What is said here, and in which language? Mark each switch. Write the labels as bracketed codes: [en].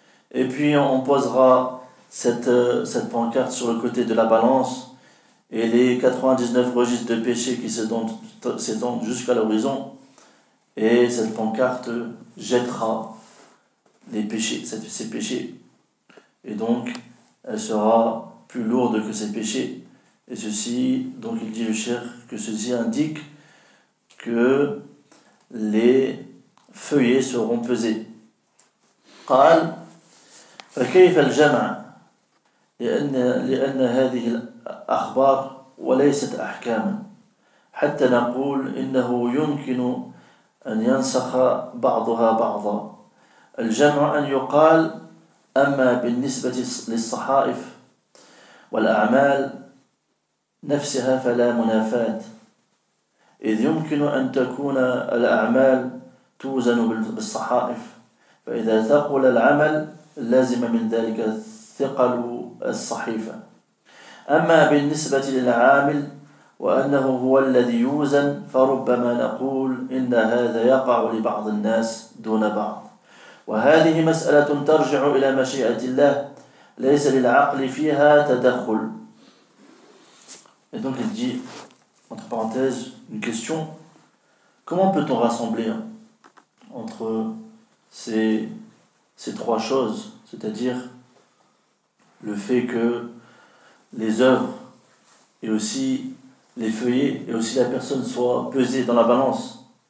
[fr] Et puis on posera cette pancarte sur le côté de la balance, et les 99 registres de péché qui s'étendent jusqu'à l'horizon, et cette pancarte jettera ces péchés, et donc elle sera plus lourde que ces péchés. Et ceci, donc il dit le cheikh, que ceci indique que les feuillets seront pesés. [ar] قال فكيف الجمع لأن هذه الأخبار وليست أحكاما حتى نقول إنه يمكن أن ينسخ بعضها بعضا. الجمع أن يقال: أما بالنسبة للصحائف والأعمال نفسها فلا منافاة، إذ يمكن أن تكون الأعمال توزن بالصحائف، فإذا ثقل العمل لازم من ذلك ثقل الصحيفة. أما بالنسبة للعامل وأنه هو الذي يوزن، فربما نقول إن هذا يقع لبعض الناس دون بعض، وهذه مسألة ترجع إلى مشيئة الله ليس للعقل فيها تدخل. [fr] Et donc il dit, entre parenthèses, une question: comment peut-on rassembler entre ces trois choses, c'est-à-dire le fait que les œuvres et aussi les feuillets et aussi la personne soient pesées dans la balance?